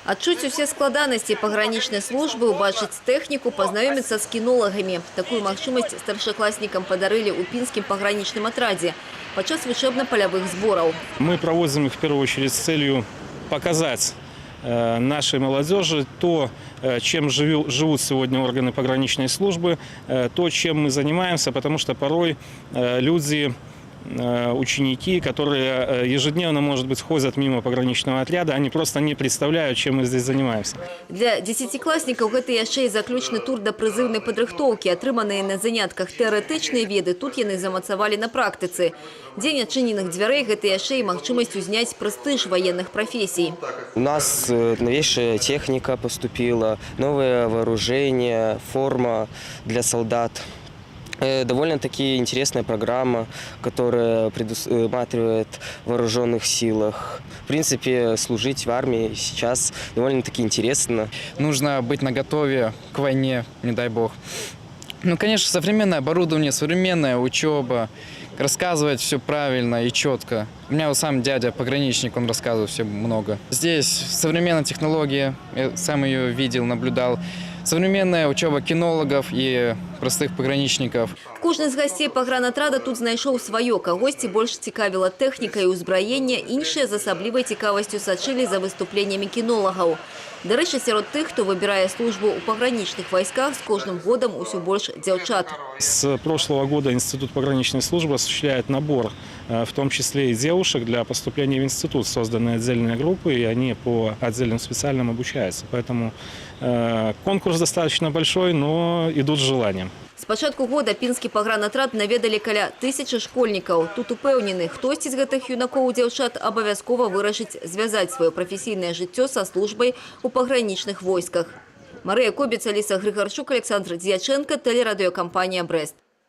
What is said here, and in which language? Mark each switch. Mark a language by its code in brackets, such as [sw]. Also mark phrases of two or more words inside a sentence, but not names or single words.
[be] Адчуць усе складанасці пагранічнай службы, убачыць тэхніку, пазнаёміцца з кінолагамі. Такую магчымасць старшакласнікам падарылі ў пінскім пагранічным атрадзе падчас вучэбна-палявых збораў. [ru] Мы проводим их в первую очередь с целью показать нашей молодежи то, чем живут сегодня органы пограничной службы, то, чем мы занимаемся, потому что порой люди, ученики, которые ежедневно, может быть, ходят мимо пограничного отряда, они просто не представляют, чем мы здесь занимаемся. [be] Для дзесяцікласнікаў гэта яшчэ і заключны тур да прызыўнай падрыхтоўкі. Атрыманыя на занятках тэарэтычныя веды тут яны замацавалі на практыцы. Дзень адчыненых дзвярэй – гэта яшчэ і магчымасць узняць прэстыж [ru] военных профессий. У нас новейшая техника поступила, новое вооружение, форма для солдат. Довольно-таки интересная программа, которая предусматривает в вооруженных силах. В принципе, служить в армии сейчас довольно-таки интересно. Нужно быть наготове к войне, не дай бог. Ну, конечно, современное оборудование, современная учеба, рассказывать все правильно и четко. У меня вот сам дядя пограничник, он рассказывает все много. Здесь современная технология, я сам ее видел, наблюдал. Современная учеба кинологов и простых пограничников. [be] Кожны з гасцей пагранатрада тут знайшоў сваё. Кагосьці больш цікавіла тэхніка і ўзбраенне, іншыя з асаблівай цікавасцю сачылі за выступленнямі кінолагаў. Дарэчы, сярод тых, хто выбірае службу ў пагранічных вайсках, з кожным годам усё больш дзяўчат. [ru] С прошлого года Институт пограничной службы осуществляет набор, в том числе и девушек, для поступления в институт. Созданы отдельные группы, и они по отдельным специальным обучаются. Поэтому конкурс достаточно большой, но идут с желанием. [be] С пачатку года пінскі пагранатрад наведалі каля 1000 школьнікаў. Тут упэўнены, хтосьці з гэтых юнакоў і дзяўчат абавязкова вырашыць звязаць сваё прафесійнае жыццё са службай у пагранічных войсках. Марыя Кобец, Аліса Грыгарчук, Александр Дзяченко, тэлерадыёкампанія «Брэст».